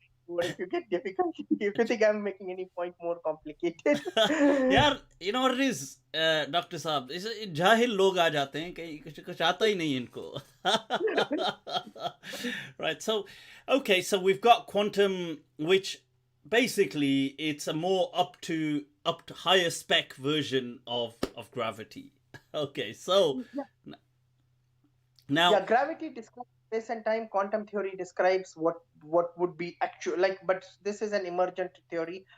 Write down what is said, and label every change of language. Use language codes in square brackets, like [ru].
[en] If you get difficult, if you think I'm making any point more complicated. यार you know what it is, Dr. [hi] साहब, जाहिल लोग आ जाते हैं कहीं कुछ आता ही नहीं इनको. [en] Right, so okay, so we've got quantum, which basically it's a more up to higher spec version of gravity. Okay, so now gravity describes space and time. Quantum theory describes what would be actual, like, but this is an emergent theory.